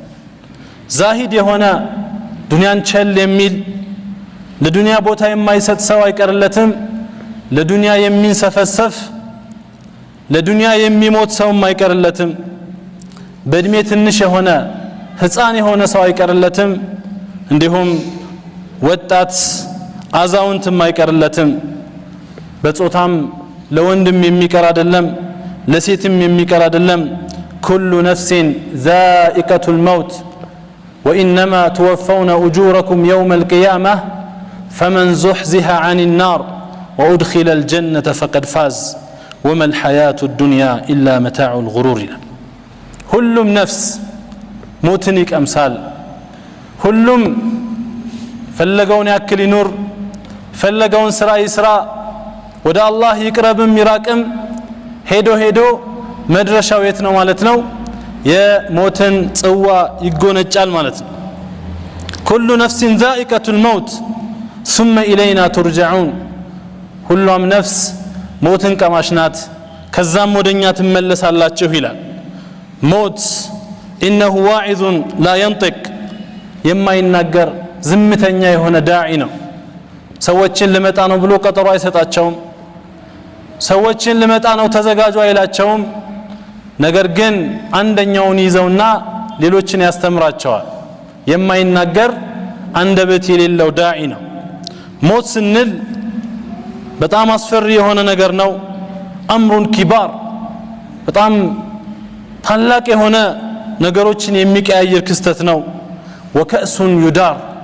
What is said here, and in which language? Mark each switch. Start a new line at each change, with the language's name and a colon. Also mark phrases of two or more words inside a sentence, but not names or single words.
Amharic: ዛሂድ የሆነ ዱንያን ቸል የሚል ለዱንያ ቦታ የማይሰጥ ሰው አይቀርለትም። ለዱንያ የሚንሰፈሰፍ ለዱንያ የሚሞት ሰው አይቀርለትም። በእድሜ ትንሽ የሆነ ህፃን የሆነ ሰው አይቀርለትም። እንዲሁም ወጣት አዛውንት አይቀርለትም። በጾታም ለወንድም የሚቀር አይደለም ለሴትም የሚቀር አይደለም።
Arabic: كل نفس ذائقة الموت وإنما توفون أجوركم يوم القيامة فمن زحزح عن النار وأدخل الجنة فقد فاز وما الحياة الدنيا إلا متاع الغرور
Amharic: ሁሉም ነፍስ ሞትን ይቀምሳል። ሁሉም ፈለገውን ያክል ይኑር ፈለገውን ስራ ይስራ ወደ አላህ ይቅረብም ይራቅም ሄዶ መድረሻው የት ነው ማለት ነው? የሞትን ጽዋ ይጎነጫል ማለት ነው።
Arabic: كل نفس ذائقة الموت ثم إلينا ترجعون
Amharic: ሁሉም ነፍስ ሞትን ቀማሽ ናት ከዛም ወደኛ ትመለሳላችሁ ይላል። ሞት
Arabic: إنه واعظ لا ينطق
Amharic: የማይናገር ዝምተኛ የሆነ ዳዒ ነው። ሰዎችን ልመጣ ነው ብሎ ቀጠሮ አይሰጣቸውም። ሰዎችን ልመጣ ነው ተዘጋጁ አይላቸውም። ነገር ግን አንደኛውን ይዘውና ሌሎችን ያስተምራቸዋል። የማይናገር አንደበት የሌለው ዳዒ ነው። ሞት ስንል በጣም አስፈሪ የሆነ ነገር ነው።
Arabic: أمر كبير
Amharic: በጣም ታላቅ የሆነ ነገሮችን የሚቀያየር ክስተት ነው።
Arabic: وكأس يدار